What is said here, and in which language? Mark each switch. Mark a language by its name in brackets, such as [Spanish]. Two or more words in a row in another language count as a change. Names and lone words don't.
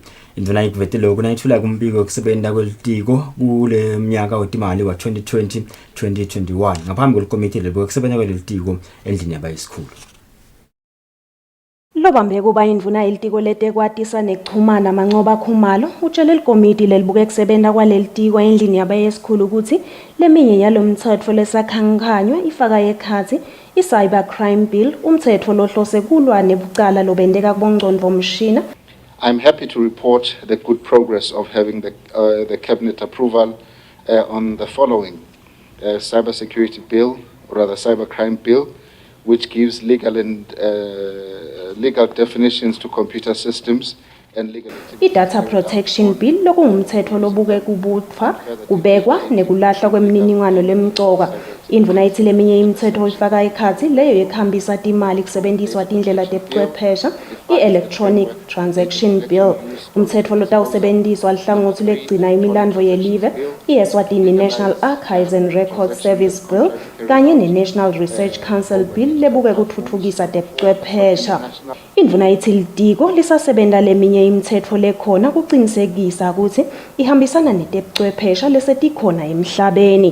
[Swati] Indvuna ikuvetele kunayithula kumbiko kusebenta kwelitiko kule mnyaka wetimali wa 2020-2021 ngaphambi kwelikomiti lelibuke kusebenta kwelitiko endlini yabayesikhulu. Lobambe kuba indvuna yelitiko letekwatisa nekuchumana Mancoba Khumalo utshele likomiti lelibuke kusebenta kwalelitiko endlini yabayesikhulu ukuthi leminye yalomthetho lesakhankhanywa ifaka ekhatsi i- [English] cyber crime bill [Swati] umthetho lohlose kulwa nebucala lobendeka kubongcondvomshina. [English] I'm happy to report the good progress of having the cabinet approval on the following cyber security bill, or rather cyber crime bill, which gives legal definitions to computer systems and legal. [Swati] I- [English] data protection bill [Swati] lokungumthetho lobuke kubutfwa kubekwa nekulahla kwemininingwane lemcoka Indvuna ithi leminye imitsetfo ifaka ekhatsi leyo yekhambisa timali kusebenziswa tindlela tebuchwepheshe, [English] i-electronic transaction bill, [Swati] umtsetfo lotawusebenziswa lihlangothi lekugcina imilandvo yelive, i-Eswatini National Archives and Records Service Bill, kanye ne-National Research Council Bill lebuke kutfutfukisa tebuchwepheshe. Indvuna ithi litiko lisasebenta leminye imitsetfo lekhona kucinisekisa ukuthi ihambisana netebuchwepheshe lesetikhona emhlabeni.